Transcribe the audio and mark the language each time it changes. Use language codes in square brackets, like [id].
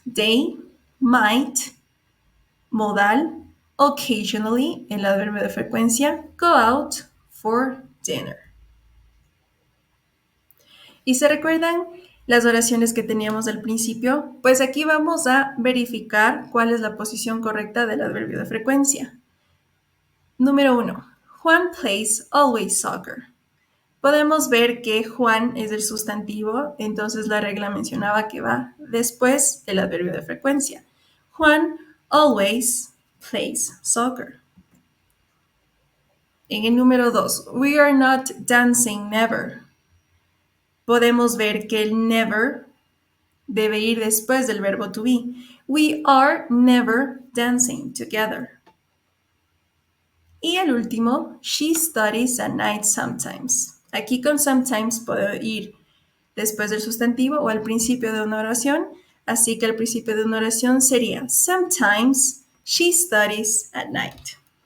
[en] They, might, modal, occasionally, [es] el adverbio de frecuencia, [en] go out for dinner. [es] ¿Y se recuerdan las oraciones que teníamos al principio? Pues aquí vamos a verificar cuál es la posición correcta del adverbio de frecuencia. Número 1. [en] Juan plays always soccer. [es] Podemos ver que Juan es el sustantivo, entonces la regla mencionaba que va después del adverbio de frecuencia. [en] Juan always plays soccer. [es] En el número 2, [en] we are not dancing never. [es] Podemos ver que el never debe ir después del verbo to be. [en] We are never dancing together. [es] Y el último, [en] she studies at night sometimes. [es] Aquí con sometimes puede ir después del sustantivo o al principio de una oración, así que al principio de una oración sería [en] sometimes she studies at night.